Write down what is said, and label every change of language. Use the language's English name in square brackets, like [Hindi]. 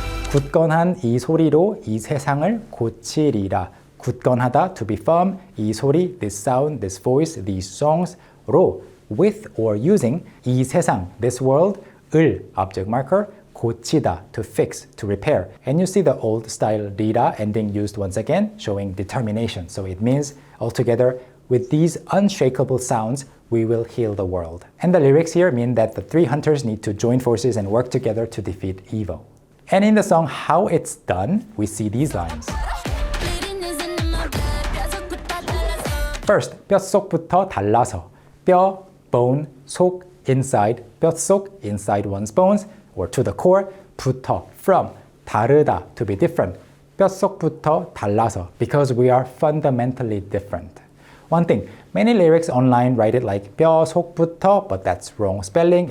[Korean] 굳건한 이 소리로 이 세상을 고치리라. [English] 굳건하다, to be firm, [Korean] 이 소리, [English] this sound, this voice, these songs로 with or using [Korean] 이 세상, [English] this world, 을, object marker, 고치다, to fix, to repair. And you see the old style 리라 ending used once again, showing determination. So it means altogether, with these unshakable sounds, we will heal the world. And the lyrics here mean that the three hunters need to join forces and work together to defeat evil. And in the song How It's Done, we see these lines. [Korean] First, 뼛속부터 달라서. [English] 뼈, bone, 속, inside, 뼛속, inside one's bones, or to the core, 부터, from, 다르다, to be different. [Korean] 뼛속부터 달라서, [English] because we are fundamentally different. One thing, many lyrics online write it like 뼈속부터, but that's wrong spelling.